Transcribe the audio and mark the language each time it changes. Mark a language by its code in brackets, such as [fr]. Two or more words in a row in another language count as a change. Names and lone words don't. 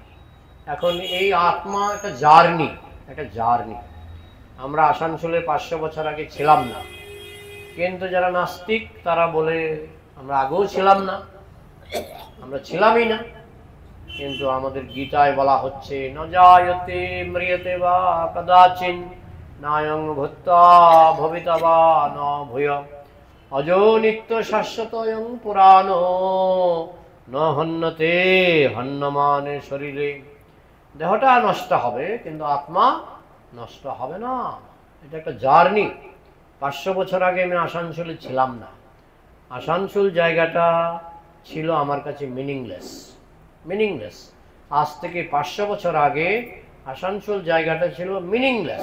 [bn] এখন এই আত্মা একটা জার্নি। আমরা আসানসোলে 500 বছর আগে ছিলাম না, কিন্তু যারা নাস্তিক তারা বলে আমরা আগেও ছিলাম না, আমরা ছিলামই না। কিন্তু আমাদের গীতায় বলা হচ্ছে [sa] ন জায়তে ম্রিয়তে বা কদাচিন নায়ং ভূত্বা ভবিতা বা ন ভূয় অজো নিত্য শাশ্বতয়ং পুরাণো ন হন্যতে হন্যমানে শরীরে। [bn] দেহটা নষ্ট হবে কিন্তু আত্মা নষ্ট হবে না। এটা একটা জার্নি। 500 বছর আগে আমি আসানসোলে ছিলাম না। আসানসোল জায়গাটা ছিল আমার কাছে মিনিংলেস। আজ থেকে 500 বছর আগে আসানসোল জায়গাটা ছিল মিনিংলেস।